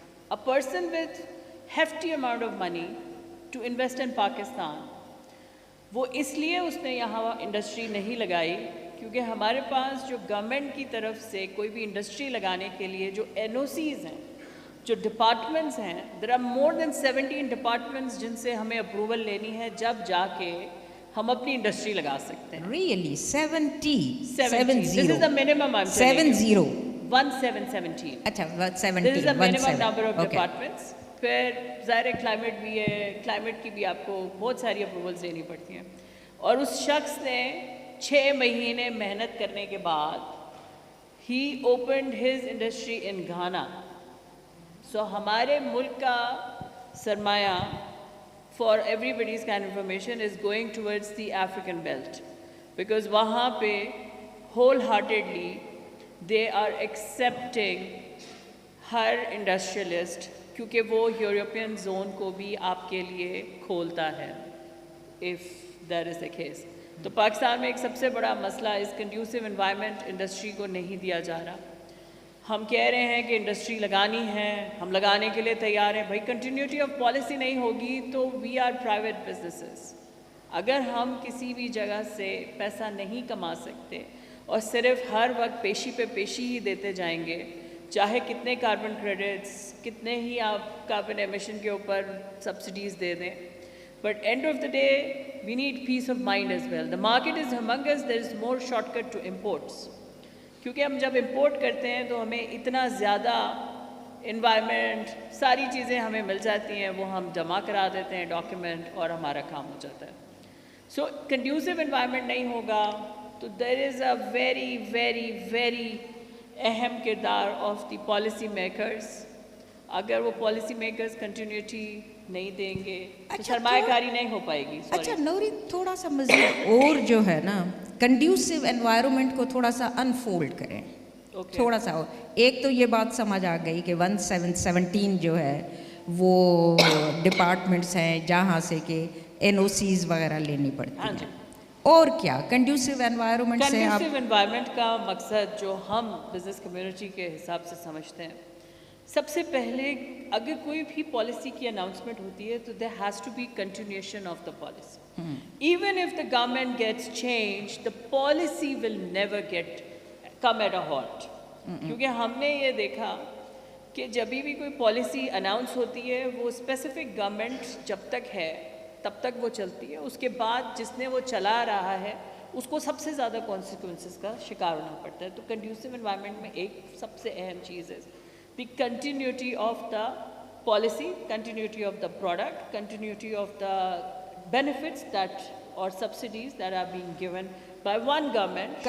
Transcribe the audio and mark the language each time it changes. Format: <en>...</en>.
<en>A person with hefty amount of money to invest in Pakistan,</en> <ur>وہ اس لیے اس نے یہاں انڈسٹری نہیں لگائی کیونکہ ہمارے پاس جو گورنمنٹ کی طرف سے کوئی بھی انڈسٹری لگانے کے لیے جو NOCs ہیں, جو ڈپارٹمنٹس ہیں,</ur> <en>there are more than 17</en> <ur>departments جن سے ہمیں اپروول لینی ہے جب جا کے ہم اپنی انڈسٹری لگا سکتے ہیں.</ur> <en>Really? 70? 70. This is the minimum I'm telling you. 17.</en> <ur>اچھا 17.</ur> <en>This is the minimum number of departments.</en> <ur>پھر ظاہر کلائمیٹ بھی ہے, کلائمیٹ کی بھی آپ کو بہت ساری اپروولس لینی پڑتی ہیں, اور اس شخص نے 6 مہینے محنت کرنے کے بعد</ur> <en>he opened his industry in Ghana. So</en> <ur>ہمارے ملک کا سرمایہ,</ur> <en>for everybody's kind of information, is going towards the African belt, because</en> <ur>وہاں پہ</ur> <en>wholeheartedly they are accepting</en> <ur>Hare industrialist, کیونکہ وہ یورپین زون کو بھی آپ کے لیے کھولتا ہے</ur> <en>if that is the case.</en> <ur>تو پاکستان میں ایک سب سے بڑا مسئلہ اس کنڈیوسو انوائرمنٹ انڈسٹری کو نہیں دیا جا رہا. ہم کہہ رہے ہیں کہ انڈسٹری لگانی ہے, ہم لگانے کے لیے تیار ہیں, بھائی کنٹینیوٹی آف پالیسی نہیں ہوگی تو</ur> <en>We are private businesses.</en> <ur>اگر ہم کسی بھی جگہ سے پیسہ نہیں کما سکتے اور صرف ہر وقت پیشی پہ پیشی ہی دیتے جائیں گے, چاہے کتنے کاربن کریڈٹس, کتنے ہی آپ کاربن ایمیشن کے اوپر سبسڈیز دے دیں,</ur> <en>But end of the day we need peace of mind as well. The market is hummings, there is more short cut to imports,</en> <ur>کیونکہ ہم جب امپورٹ کرتے ہیں تو ہمیں اتنا زیادہ انوائرمنٹ ساری چیزیں ہمیں مل جاتی ہیں, وہ ہم جمع کرا دیتے ہیں ڈاکیومنٹ اور ہمارا کام ہو جاتا ہے. سو کنڈیوسو انوائرمنٹ نہیں ہوگا تو</ur> <en>there is a very very very</en> <ur>اہم کردار</ur> <en>Of the policy makers.</en> <ur>اگر وہ پالیسی میکرز کنٹینیوٹی نہیں دیں گے تو سرمایہ کاری نہیں ہو پائے گی. اچھا نورین, تھوڑا سا مزید اور جو ہے نا کنڈیوسو انوائرمنٹ کو تھوڑا سا انفولڈ کریں, تھوڑا سا اور. ایک تو یہ بات سمجھ آ گئی کہ 17 جو ہے وہ ڈپارٹمنٹس ہیں جہاں سے کہ NOCs وغیرہ لینی پڑتی ہیں, اور کیا کنڈیوسو انوائرمنٹ سے آپ کنڈیوسو انوائرمنٹ کا مقصد جو ہم بزنس کمیونٹی کے حساب سے سمجھتے ہیں, سب سے پہلے اگر کوئی بھی پالیسی کی اناؤنسمنٹ ہوتی ہے تو</ur> <en>there has to be continuation of the policy.</en> <ur>Even if the government gets changed, the policy will never come at a halt. کیونکہ ہم نے یہ دیکھا کہ جب بھی کوئی پالیسی اناؤنس ہوتی ہے وہ اسپیسیفک گورنمنٹ جب تک ہے تب تک وہ چلتی ہے, اس کے بعد جس نے وہ چلا رہا ہے اس کو سب سے زیادہ کانسیکوینسز کا شکار ہونا پڑتا ہے. تو کنڈیوسو انوائرمنٹ میں ایک سب سے اہم چیز ہے</ur> <en>The continuity of the policy, continuity of the product, continuity of the benefits that or subsidies that are being given by one government.</en>